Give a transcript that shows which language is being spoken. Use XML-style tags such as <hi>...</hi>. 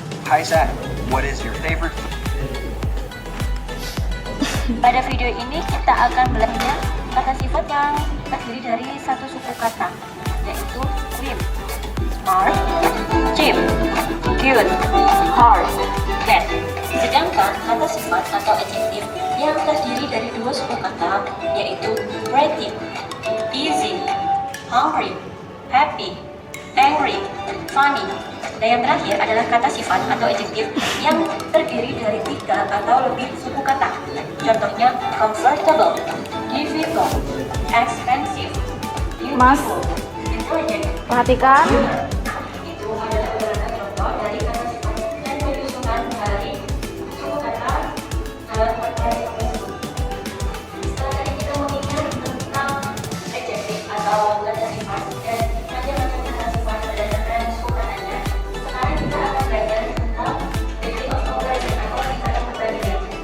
<en>Hi Sam. What is your favorite food?</en> <id>Pada video ini kita akan belajar kata sifat yang terdiri dari satu suku kata, yaitu slim, smart, cheap, cute, hard, bad. Sedangkan kata sifat atau adjektif yang terdiri dari dua suku kata, yaitu creative, easy, hungry, happy, angry, funny. Dan yang terakhir adalah kata sifat atau adjektif yang terdiri dari 3 atau lebih suku kata. Contohnya</id> <en>comfortable, difficult, expensive,</en> <id>Mas.</id> <en>beautiful, intelligent.</en> <id>Perhatikan. Itu adalah beberapa contoh dari kata sifat dan menyusunkan dari suku kata dalam perkara tersebut. Setelah tadi kita mengingat tentang adjektif atau kata sifat dan macam-macam kata sifat berdasarkan suku katanya, sekarang kita akan belajar tentang degree of comparison atau tingkatan perbandingan.</id>